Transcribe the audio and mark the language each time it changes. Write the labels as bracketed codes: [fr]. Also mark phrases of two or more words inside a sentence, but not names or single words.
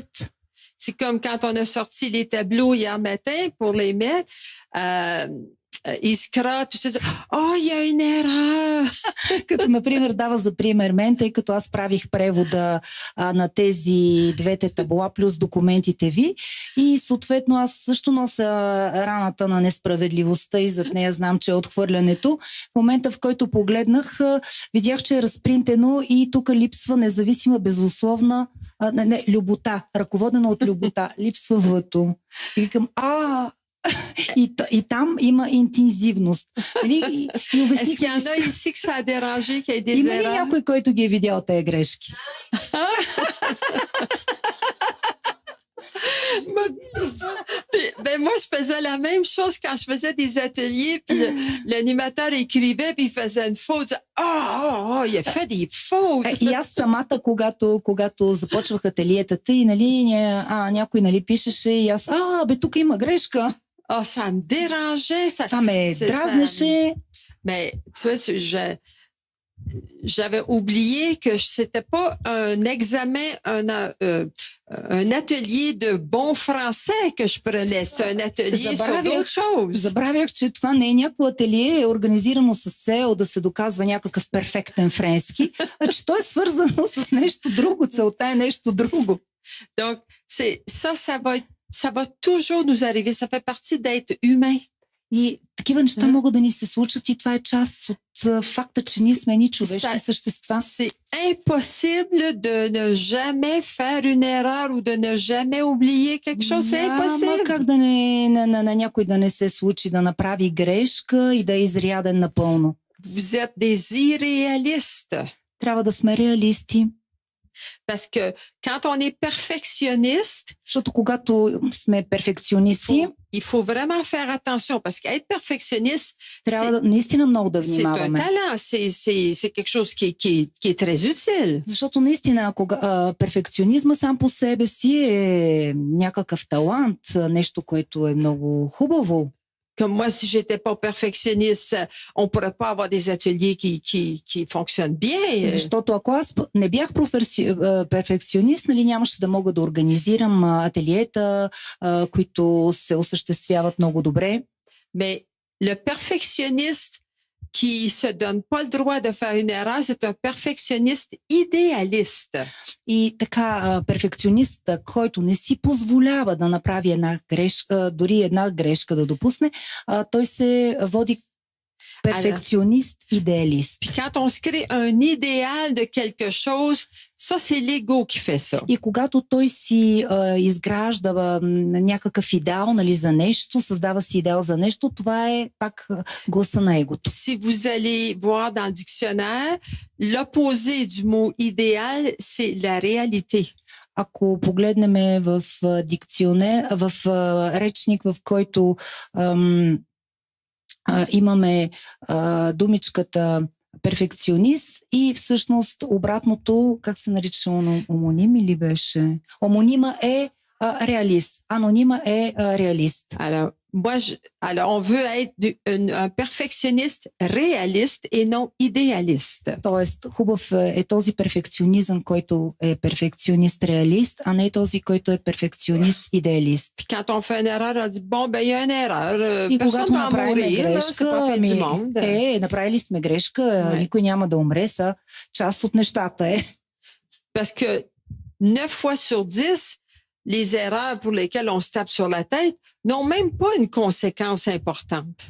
[fr] C'est comme quand on a sorti les tableaux hier matin pour les mettre. Искра, tu sais, il y a une erreur. [bg] Като, например, дава за пример мен, тъй като аз правих превода на тези двете табла плюс документите ви и съответно аз също нося раната на несправедливостта и зад нея знам, че е отхвърлянето. В момента, в който погледнах, видях, че е разпринтено и тук липсва независима, безусловна любота, ръководена от любота. Липсва В-то. И викам, и там има интензивност. [fr] Est-ce qu'il y en a ici que ça a dérangé, qu'il y a des erreurs? [bg] Има ли някой, който ги е видял тези грешки? [fr] Moi, je faisais la même chose quand je faisais des ateliers, puis l'animateur écrivait, puis il faisait une faute. Il a fait des fautes. [bg] И аз самата, когато започвах ателиетата и, нали, някой, нали, пишеше и аз, тук има грешка. [fr] Oh, ça me dérangeait. Ça, [bg] Това ме дразнеше. [fr] Mais tu vois, j'avais oublié que c'était pas un examen, un atelier de bon français que je prenais. C'était un atelier sur d'autres choses. [bg] Забравях, че това не е някакво ателие, е организирано с цел да се доказва някакъв перфектен френски, а че то е свързано с нещо друго. Целта е нещо друго. [fr] Donc, ça va toujours nous arriver. Ça fait partie d'être humain. И такива неща могат да ни се случат и това е част от факта, че ние сме ни човешки същества. C'est impossible de ne jamais faire une erreur ou de ne jamais oublier quelque chose. C'est impossible. [bg] Няма как да на някой да не се случи да направи грешка и да е изряден напълно. [fr] Vous êtes des irréalistes. [bg] Трябва да сме реалисти. [fr] Parce que quand on est perfectionniste, [bg] защото когато сме перфекционисти, [fr] il faut vraiment faire attention parce qu'être perfectionniste, [bg] трябва наистина много да внимаваме. [fr] C'est un talent, c'est quelque chose qui est très utile. [bg] Защото наистина перфекционизма сам по себе си е някакъв талант, нещо, което е много хубаво. [fr] Comme moi, si j'étais pas perfectionniste, on pourrait pas avoir des ateliers qui fonctionnent bien. [bg] Защото ако аз не бях перфекционист, нали, нямаше да мога да организирам ателиета, които се осъществяват много добре. [fr] Mais le perfectionniste qui se donne pas le droit de faire une erreur, c'est un perfectionniste idéaliste. [bg] И така, перфекционист, който не си позволява да направи една грешка, дори една грешка да допусне, той се води [fr] perfectionniste idéaliste. Puis quand on se crée un idéal de quelque chose, ça c'est l'ego qui fait ça. [bg] И когато той си изгражда някакъв идеал, нали, за нещо, създава си идеал за нещо, това е пак гласа на егото. [fr] Si vous allez voir dans le dictionnaire, l'opposé du mot idéal, c'est la réalité. [bg] Ако погледнем в дикционер, в речник, в който имаме думичката перфекционист и всъщност обратното, как се нарича, омоним или беше? Омонима е [fr] réaliste. Anonyme est réaliste. Alors, on veut être un perfectionniste réaliste et non idéaliste. [bg] Тоест, хубав е този перфекционизъм, който е перфекционист-реалист, а не този, който е перфекционист-идеалист. [fr] Quand on fait une erreur, on dit, bon, ben, il y a une erreur. [bg] И [fr] Personne [bg] когато [fr] va [bg] направим [fr] mourir, [bg] грешка, [fr] c'est pas fait du monde. [bg] Направили сме грешка, никой няма да умре, са част от нещата е. [fr] Parce que 9 fois sur 10, les erreurs pour lesquelles on se tape sur la tête n'ont même pas une conséquence importante.